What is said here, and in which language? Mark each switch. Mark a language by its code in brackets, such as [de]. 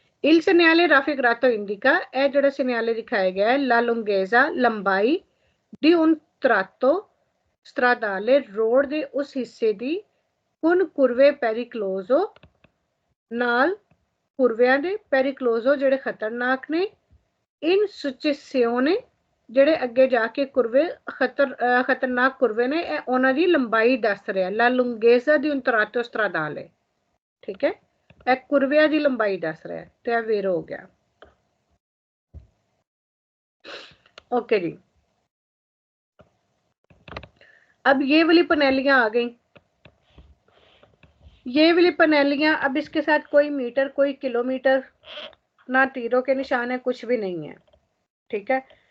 [it] Il segnale raffigurato indica, [pa] ਇਹ ਜਿਹੜਾ ਸਿਨਿਆਲੇ ਦਿਖਾਇਆ ਗਿਆ ਹੈ, [it] la lunghezza, [pa] ਲੰਬਾਈ [it] di un tratto stradale, [pa] road ਦੇ ਉਸ ਹਿੱਸੇ ਦੀ, [it] con curve pericoloso, [pa] ਨਾਲ ਕੁਰਵਿਆਂ ਦੇ, [it] pericoloso [pa] ਜਿਹੜੇ ਖਤਰਨਾਕ ਨੇ, [it] in successione, [pa] ਜਿਹੜੇ ਅੱਗੇ ਜਾ ਕੇ ਕੁਰਵੇ ਖਤਰਨਾਕ ਕੁਰਵੇ ਨੇ, ਇਹ ਉਹਨਾਂ ਦੀ ਲੰਬਾਈ ਦੱਸ ਰਿਹਾ। [it] la lunghezza di un tratto stradale, [pa] ਠੀਕ ਹੈ। ਇਹ ਕੁਰਵਿਆਂ ਦੀ ਲੰਬਾਈ ਦੱਸ ਰਿਹਾ ਹੈ, ਤੇ ਇਹ ਵੇਰ ਹੋ ਗਿਆ। [hi] ओके जी, अब ये वाली पनेलियां आ गई। ये वाली पनेलियां, अब इसके साथ कोई मीटर, कोई किलोमीटर, ना तीरों के निशान है, कुछ भी नहीं है। ठीक है।